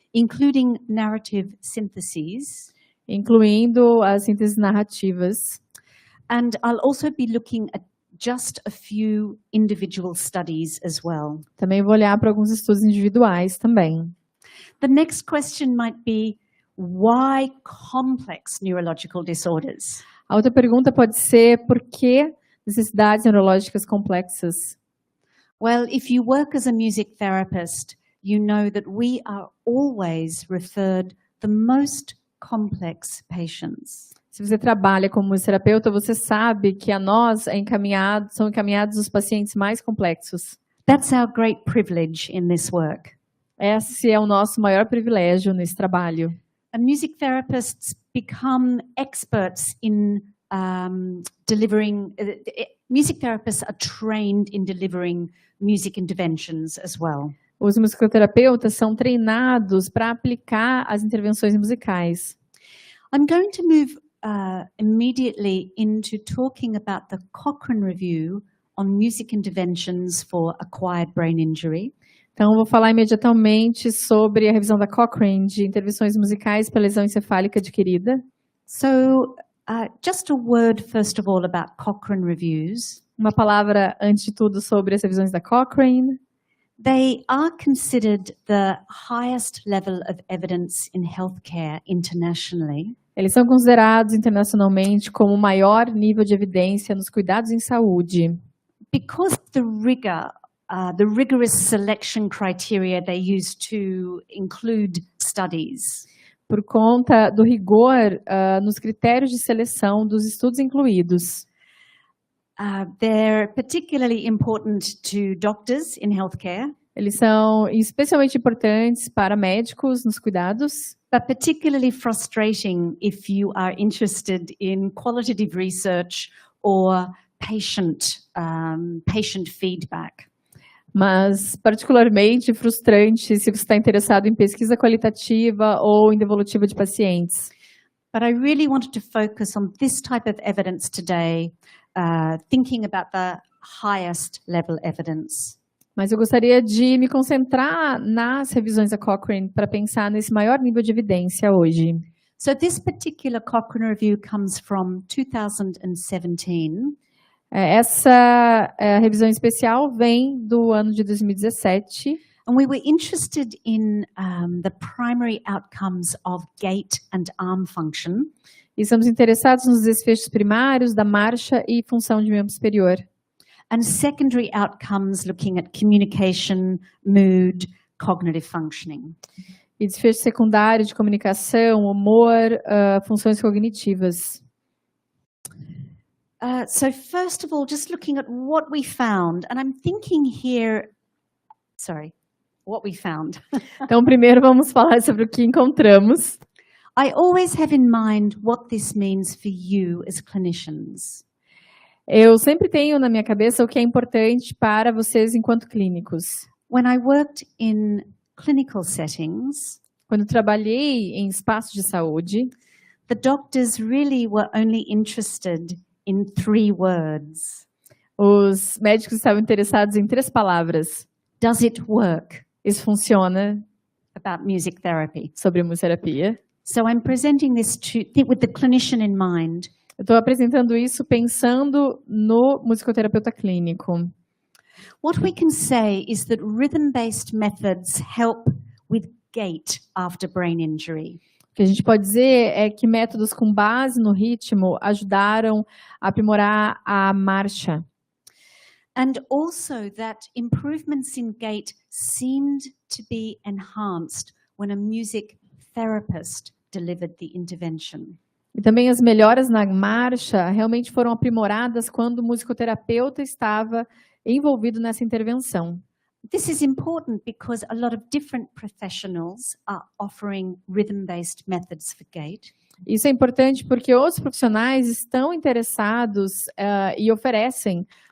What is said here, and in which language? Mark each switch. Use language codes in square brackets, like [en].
[en] Including narrative syntheses. [pt] Incluindo as sínteses narrativas. [en] And I'll also be looking at just a few individual studies as well. [pt] Também vou olhar para alguns estudos individuais também. [en] The next question might be, why complex neurological disorders? [pt] A outra pergunta pode ser, por que necessidades neurológicas complexas? [en] Well, if you work as a music therapist, you know that we are always referred the most complex patients. [pt] Se você trabalha como musicoterapeuta, você sabe que a nós são encaminhados os pacientes mais complexos. [en] That's our great privilege in this work. [pt] Esse é o nosso maior privilégio nesse trabalho. [en] And music therapists become experts in delivering. Music therapists are trained in delivering music interventions as well. [pt] Os musicoterapeutas são treinados para aplicar as intervenções musicais. [en] I'm going to move immediately into talking about the Cochrane Review on music interventions for acquired brain injury. [pt] Então, eu vou falar imediatamente sobre a revisão da Cochrane de intervenções musicais para lesão encefálica adquirida. [en] So, just a word first of all about Cochrane Reviews. [pt] Uma palavra, antes de tudo, sobre as revisões da Cochrane. [en] They are considered the highest level of evidence in healthcare internationally. [pt] Eles são considerados internacionalmente como o maior nível de evidência nos cuidados em saúde. [en] Because the rigorous selection criteria they use to include studies. [pt] Por conta do rigor nos critérios de seleção dos estudos incluídos. [en] They're particularly important to doctors in healthcare. [pt] Eles são especialmente importantes para médicos nos cuidados. [en] But particularly frustrating if you are interested in qualitative research or patient feedback. [pt] Mas particularmente frustrante se você está interessado em pesquisa qualitativa ou em devolutiva de pacientes. [en] But I really wanted to focus on this type of evidence today, thinking about the highest level evidence. [pt] Mas eu gostaria de me concentrar nas revisões da Cochrane para pensar nesse maior nível de evidência hoje. [en] So this particular Cochrane review comes from 2017. [pt] Essa revisão especial vem do ano de 2017. [en] And we were interested in the primary outcomes of gait and arm function. [pt] E estamos interessados nos desfechos primários da marcha e função de membro superior. [en] And secondary outcomes looking at communication, mood, cognitive functioning. [pt] E desfecho secundário de comunicação, humor, funções cognitivas. [en] So first of all, just looking at what we found, and I'm thinking here, what we found. [pt] Então, primeiro vamos falar sobre o que encontramos. [en] I always have in mind what this means for you as clinicians. [pt] Eu sempre tenho na minha cabeça o que é importante para vocês enquanto clínicos. [en] When I worked in clinical settings, [pt] quando trabalhei em espaços de saúde, [en] the doctors really were only interested in 3 words. [pt] Os médicos estavam interessados em 3 palavras. [en] Does it work? [pt] Isso funciona? [en] About music therapy. [pt] Sobre musicoterapia. [en] So I'm presenting this with the clinician in mind. [pt] Eu estou apresentando isso pensando no musicoterapeuta clínico. [en] What we can say is that rhythm-based methods help with gait after brain injury. [pt] O que a gente pode dizer é que métodos com base no ritmo ajudaram a aprimorar a marcha. [en] And also that improvements in gait seemed to be enhanced when a music therapist delivered the intervention. [pt] E também as melhoras na marcha realmente foram aprimoradas quando o musicoterapeuta estava envolvido nessa intervenção. [en] This is important because a lot of different professionals are offering rhythm-based methods for gait. [pt] Isso é importante porque outros profissionais estão interessados e oferecem